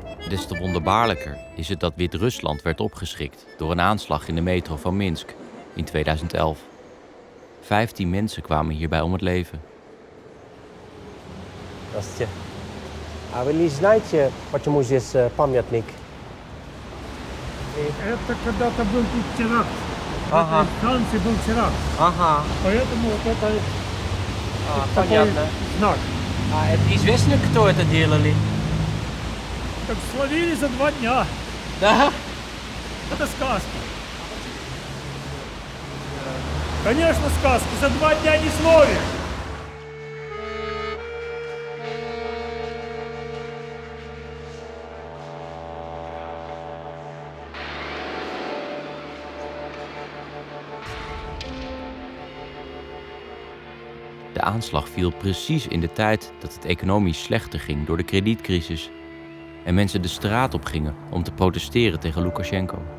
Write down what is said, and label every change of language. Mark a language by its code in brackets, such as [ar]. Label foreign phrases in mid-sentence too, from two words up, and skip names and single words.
[nl] Des te wonderbaarlijker is het dat Wit-Rusland werd opgeschrikt door een aanslag in de metro van Minsk in 2011. 15 mensen kwamen hierbij om het leven. [ru] Здравствуйте. А вы не знаете, почему здесь памятник? Это когда-то был тут теракт. Ага. В Франции был теракт. Ага, Поэтому вот это такой понятно. знак. А это известно, кто это делали? Так словили за 2 дня. Да? Это сказка. Конечно, сказка. За 2 дня не словишь. [nl] De aanslag viel precies in de tijd dat het economisch slechter ging door de kredietcrisis en mensen de straat op gingen om te protesteren tegen Lukasjenko.